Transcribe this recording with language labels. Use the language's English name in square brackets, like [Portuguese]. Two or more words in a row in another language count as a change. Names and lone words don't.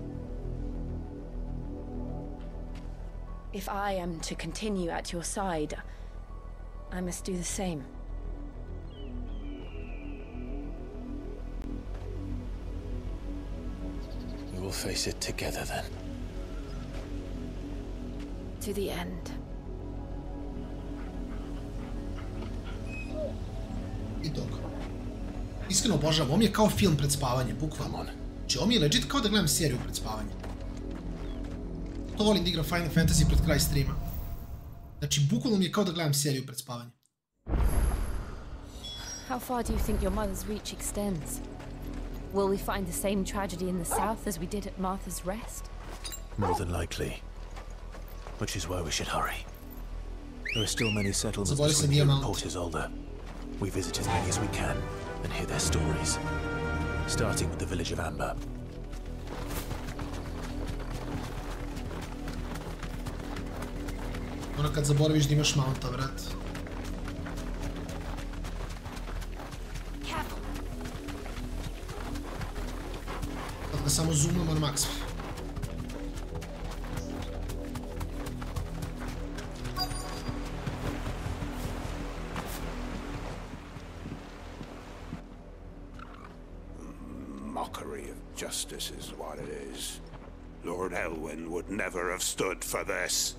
[English] If I am to continue at your side, I must do the same. We will face it together then. To the end. [Serbian] I dok. Iskreno obožavam, ovo mi je kao film pred spavanje, bukvalno. Znači, ovo mi je legit kao da gledam seriju pred spavanje. To volim da igram Final Fantasy pred kraj streama. Znači, bukvalno mi je kao da gledam seriju pred spavanje. [English] How far do you think your mother's reach extends? Will we find the same tragedy in the south as we did at Martha's Rest? More than likely. Which is why we should hurry. There are still many settlements between here and Port Isolde. We visit as many as we can and hear their stories. Starting with the village of Amber. [Serbian] Ono kad zaboraviš da imaš mounta, vrat. Kad ga samo zoomamo na maks. [English] Mockery of justice is what it is. Lord Elwyn would never have stood for this.